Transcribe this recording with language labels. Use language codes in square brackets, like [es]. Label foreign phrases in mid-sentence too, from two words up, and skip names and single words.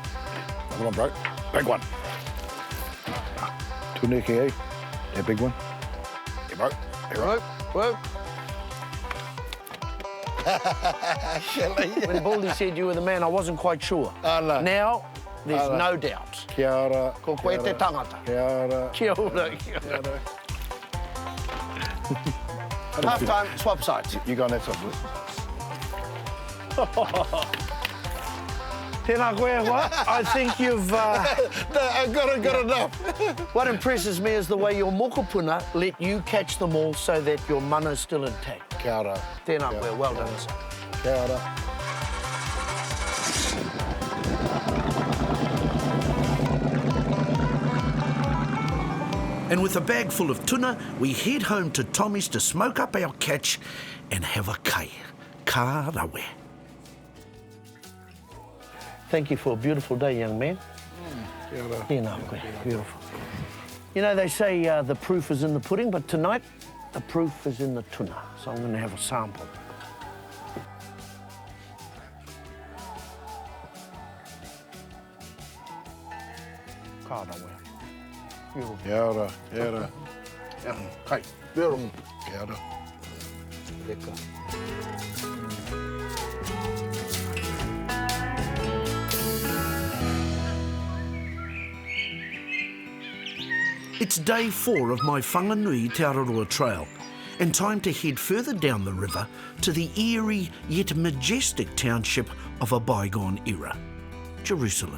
[en] Another one, bro. Big one. Tieke, eh? That big one. Here, bro. Here, bro. Whoa. When Baldy said you were the man, I wasn't quite sure. Now, there's no doubt. [mi] Kia ora. Ko koe te tangata. Kia ora. Kia ora. Kia ora. [en] Half time, swap sides. You go on that side, please. [mi] Tēnā koe, [en] what? I think you've... I've got enough. What impresses me is the way your mokopuna let you catch them all so that your mana's still intact. [mi] Kia ora. Tēnā koe, [en] well done, sir. [mi] Kia ora. [en] And with a bag full of tuna, we head home to Tommy's to smoke up our catch and have a kai. [mi] Ka rawe. [en] Thank you for a beautiful day, young man. [mi] Kia ora. Tēnā koe, [en] beautiful. You know, they say the proof is in the pudding, but tonight, the proof is in the tuna. So I'm going to have a sample. [mi] Ka rawe. [en] Beautiful. [mi] Kia ora. Kia ora. [en] Kai, beautiful. [mi] Kia ora. [en] It's day 4 of my Whanganui Te Araroa trail, and time to head further down the river to the eerie yet majestic township of a bygone era, Jerusalem.